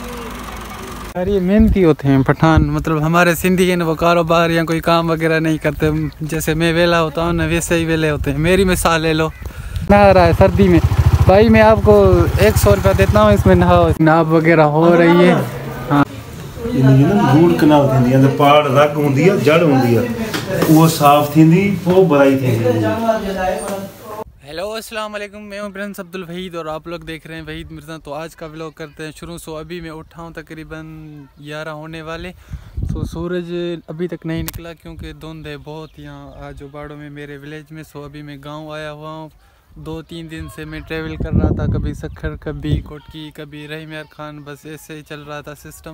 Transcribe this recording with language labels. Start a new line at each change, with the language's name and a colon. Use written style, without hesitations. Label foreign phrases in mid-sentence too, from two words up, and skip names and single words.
Urdu: یار یہ محنتی ہوتے ہیں پٹھان، مطلب ہمارے سندھی ہے نا، وہ کاروبار یا کوئی کام وغیرہ نہیں کرتے. جیسے میں ویلا ہوتا ہوں نا، ویسے ہی ویلے ہوتے ہیں. میری مثال لے لو. نہا رہا ہے سردی میں بھائی، میں آپ کو 100 روپیہ دیتا ہوں، اس میں نہاؤ. ناپ وغیرہ ہو رہی ہے۔ ہاں,
English: root canal
Sindhi: थींदी आहे, पाड़ रग होंदी आहे, जड़ होंदी आहे, वो साफ थींदी, पोइ भराई थींदी।
Urdu: ہیلو
Arabic: السلام علیکم,
Urdu: میں ہوں پرنس عبدالوحید اور آپ لوگ دیکھ رہے ہیں وحید مرزا. تو آج کا ولاگ کرتے ہیں شروع۔ سو ابھی میں اٹھا ہوں تقریباً 11 ہونے والے. سو سورج ابھی تک نہیں نکلا کیونکہ دھند ہے بہت یہاں آج اباڑوں میں، میرے ولیج میں. سو ابھی میں گاؤں آیا ہوا ہوں۔ 2-3 دن سے میں ٹریول کر رہا تھا، کبھی سکھر، کبھی کوٹکی، کبھی رحیم یار خان، بس ایسے ہی چل رہا تھا سسٹم.